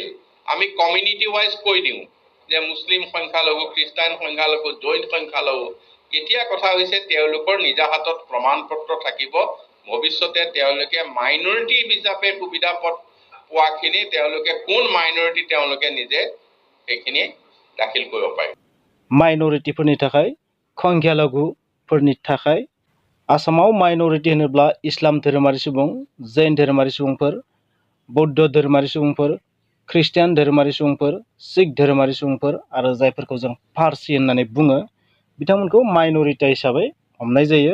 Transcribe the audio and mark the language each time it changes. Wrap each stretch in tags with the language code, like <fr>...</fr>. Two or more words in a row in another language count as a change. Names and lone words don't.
<as>আমি</as> <en>community wise</en> <as>কৈ দিওঁ যে মুছলিম সংখ্যালঘু, খ্ৰীষ্টান সংখ্যালঘু, জৈন সংখ্যালঘু। এতিয়া কথা হৈছে তেওঁলোকৰ নিজা হাতত প্ৰমাণ পত্ৰ থাকিব। ভৱিষ্যতে তেওঁলোকে মাইনৰিটি হিচাপে সুবিধা পোৱাখিনি তেওঁলোকে কোন মাইনৰিটি তেওঁলোকে নিজে সেইখিনি দাখিল কৰিব পাৰে।</as> <brx>माइनरिटिफोरनि थाखाय संख्यालघुफोरनि थाखाय आसामाव माइनरिटि होनोब्ला इस्लाम धोरोमारि सुबुं, जैन धोरोमारि सुबुंफोर, बौद्ध धोरोमारि सुबुंफोर, ख्रिस्टियान धोरोमारि सुबुंफोर, सिख धोरोमारि सुबुंफोर आरो जायफोरखौ जों पार्सि होननानै बुङो बिथांमोनखौ माइनरिटि हिसाबै हमनाय जायो।</brx>